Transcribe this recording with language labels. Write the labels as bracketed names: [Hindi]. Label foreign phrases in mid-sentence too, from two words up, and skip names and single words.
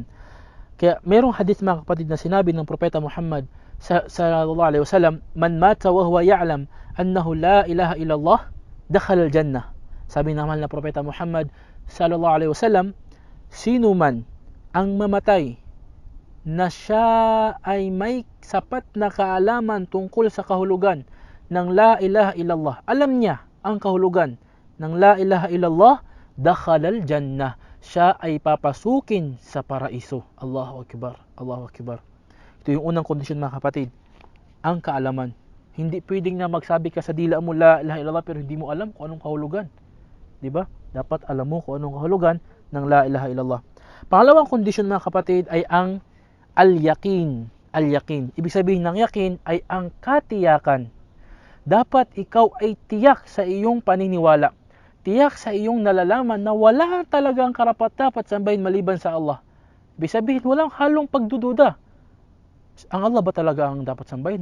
[Filipino] Kaya merong hadith mga kapatid na sinabi ng Propeta Muhammad [Arabic] صلى الله عليه وسلم, من مات وهو يعلم أنه لا إله إلا الله دخل الجنة. [Filipino] Sabi ng mahal na Propeta Muhammad [Arabic] صلى الله عليه وسلم, [Filipino] sino man ang mamatay na siya ay may sapat na kaalaman tungkol sa kahulugan ng [Arabic] لا إله إلا الله, [Filipino] alam niya ang kahulugan ng [Arabic] لا إله إلا الله دخل الجنة, [Filipino] siya ay papasukin sa paraiso. [Arabic] الله أكبر الله أكبر. [Filipino] Ito yung unang kondisyon mga kapatid, ang kaalaman. Hindi pwedeng na magsabi ka sa dila mo [Arabic] لا إله إلا الله [Filipino] pero hindi mo alam kung anong kahulugan. Diba? Dapat alam mo kung anong kahulugan ng [Arabic] لا إله إلا الله. [Filipino] Pangalawang kondisyon mga kapatid ay ang al-yaqin. Al-yaqin. Ibig sabihin ng yaqin ay ang katiyakan. Dapat ikaw ay tiyak sa iyong paniniwala. Tiyak sa iyong nalalaman na wala talagang karapat-dapat sambahin maliban sa Allah. Ibig sabihin, walang halong pagdududa. Ang Allah ba talaga ang dapat sambahin?